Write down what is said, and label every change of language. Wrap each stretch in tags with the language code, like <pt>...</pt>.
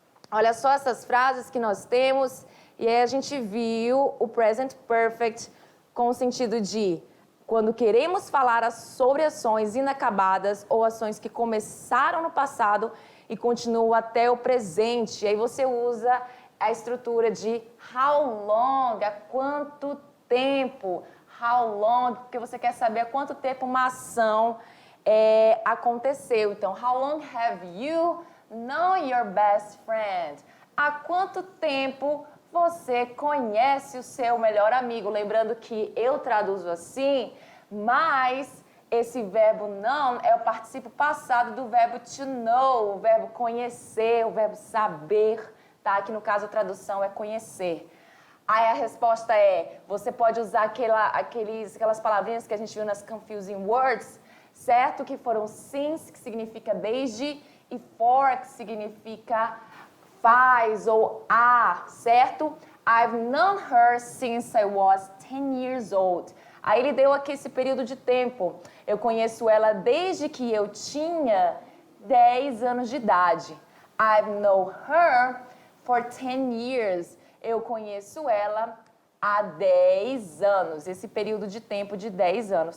<pt>Olha só essas frases que nós temos. E aí a gente viu o present perfect com o sentido de quando queremos falar sobre ações inacabadas ou ações que começaram no passado e continuam até o presente. E aí você usa a estrutura de how long, há quanto tempo. How long, porque você quer saber há quanto tempo uma ação aconteceu.</pt> <en>Então, how long have you known your best friend?</en> <pt>Há quanto tempo você conhece o seu melhor amigo? Lembrando que eu traduzo assim, mas esse verbo know é o particípio passado do verbo to know, o verbo conhecer, o verbo saber, tá? Aqui no caso a tradução é conhecer. Aí a resposta é, você pode usar aquelas palavrinhas que a gente viu nas confusing words, certo? Que foram since, que significa desde, e for, que significa faz ou certo?</pt> <en>I've known her since I was 10 years old.</en> <pt>Aí ele deu aqui esse período de tempo. Eu conheço ela desde que eu tinha 10 anos de idade.</pt> <en>I've known her for 10 years.</en> <pt>Eu conheço ela há 10 anos. Esse período de tempo de 10 anos.</pt>